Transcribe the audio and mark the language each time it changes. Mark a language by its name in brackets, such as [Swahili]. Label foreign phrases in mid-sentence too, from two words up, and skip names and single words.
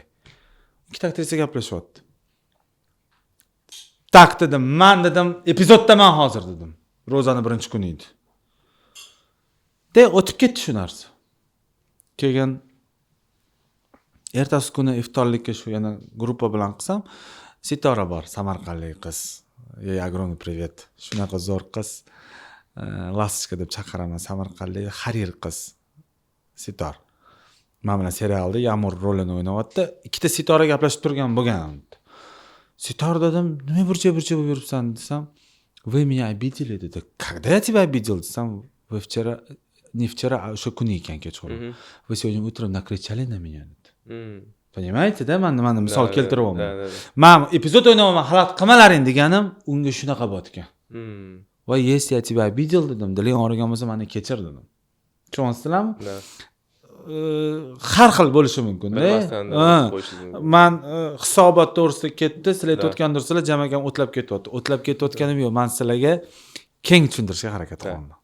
[Uzbek] Ikkita aktrisa gaplashyapti. Tak dedim, men dedim, epizodda men hozir dedim. Ro'zani birinchi kuni edi. O'tib ketdi shu narsa. Keyin ertasi kuni iftorlikka shu yana gruppa bilan qilsam, Sitora bor, samarqandlik qiz. Ey, [Russian] огромный привет. [Uzbek] Shunaqa zo'r qiz. Lasishka deb chaqiraman, samarqandlik Harir qiz. Sitor. Men bilan serialda Ya'mur rolini o'ynayapti. Ikkita Sitora gaplashib turgan bo'lgan. Sitor dedim, nima burcha bo'lib yuribsan desam, [Russian] "Вы меня обидели", dedi. "Когда я тебя обидел?" desam, "Вы вчера, не вчера, а [Uzbek] o'sha kuni ekan kechqurun. [Russian] Вы сегодня утром накричали на меня", dedi. Понимаете, да? [Uzbek] Men nimani misol keltiryapman. Men epizod o'ynayapman, xalaqit qilmalaring deganim unga shunaqa botgan. Va [Russian] если я тебя обидел [Uzbek] dedim, diling og'rigan bo'lsa meni kechir dedim. Tushunyapsizlarmi? Har xil bo'lishi mumkin-da. Men hisobot to'g'risida ketdi, sizlar aytayotgandirsizlar, jam akam o'tlab ketyapti. O'tlab ketayotganim yo'q. Men sizlarga keng tushuntirishga harakat qilaman.